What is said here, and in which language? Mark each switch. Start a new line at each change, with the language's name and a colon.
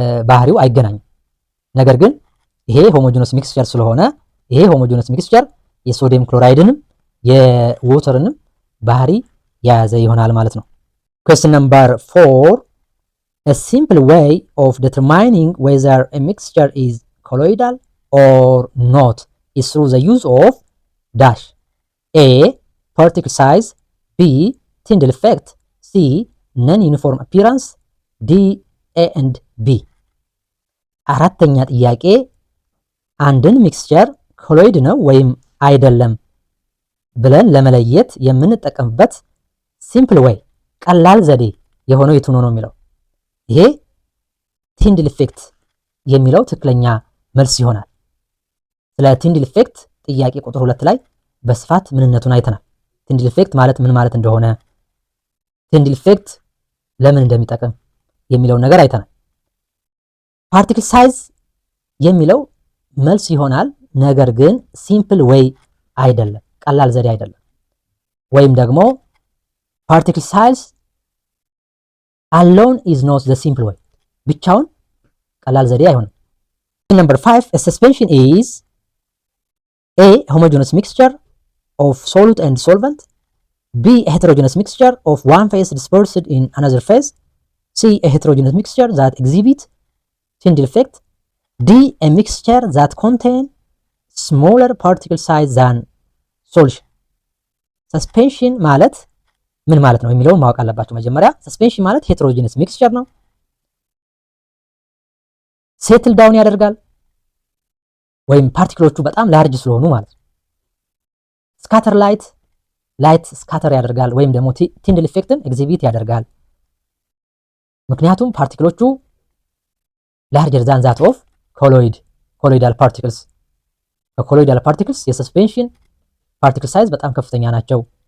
Amharic: ባህሪው አይገናኝም። ነገር ግን ይሄ ሆሞጂነስ ሚክስቸር ስለሆነ ይሄ ሆሞጂነስ ሚክስቸር የሶዲየም ክሎራይድንም የዋተርንም ባህሪ የያዘ ይሆናል ማለት ነው።
English: question number 4 a simple way of determining whether a mixture is colloidal or not is through the use of dash A. particle size B. Tyndall effect C. non-uniform appearance D. A and B።
Amharic: አራተኛ ጥያቄ አንድን ሚክስቸር ኮሎይድ ነው ወይም አይደለም ብለን ለመለየት የምንጠቀምበት ሲምፕል ዌይ ቀላል ዘዴ የሆነው የቱ ነው የሚለው ይሄ ቲንድል ኢፌክት የሚለው ትክክለኛ መልስ ይሆናል። ስለ ቲንድል ኢፌክት ጥያቄ ቁጥር 2 ላይ በስፋት ምንነቱን አይተናል። ቲንድል ኢፌክት ማለት ምን ማለት እንደሆነ፣ ቲንድል ኢፌክት ለምን እንደሚጠቅም የሚለውን ነገር አይተናል። ፓርቲክል ሳይዝ የሚለው መልስ ይሆናል። ነገር ግን ሲምፕል ዌይ አይደለም፣ ቀላል ዘዴ አይደለም። ወይም ደግሞ ፓርቲክል ሳይዝ
English: alone is not the simple way
Amharic: ብቻውን ቀላል ዘዴ አይሆንም።
English: Number 5 a suspension is A. homogeneous mixture of solute and solvent B. a heterogeneous mixture of one phase dispersed in another phase C. a heterogeneous mixture that exhibit Tyndall effect D. a mixture that contain smaller particle size than solution
Amharic: suspension ማለት ምን ማለት ነው የሚለውን ማወቅ አለባችሁ። መጀመሪያ ሰስፔንሽን ማለት ሄትሮጂነስ ሚክስቸር ነው። ሴትል ዳውን ያደርጋል ወይም ፓርቲክሎቹ በጣም ላርጅ ስለሆኑ ማለት ነው። ስካተር ላይት ስካተር ያደርጋል ወይም ደግሞ ቲንድል ኢፌክትን ኤግዚቢት ያደርጋል። ምክንያቱም ፓርቲክሎቹ
English: ላርጀር ዛን ዛት ኦፍ ኮሎይዳል ፓርቲክልስ
Amharic: ከኮሎይዳል ፓርቲክልስ የሰስፔንሽን ፓርቲክል ሳይዝ በጣም ከፍተኛ ናቸው።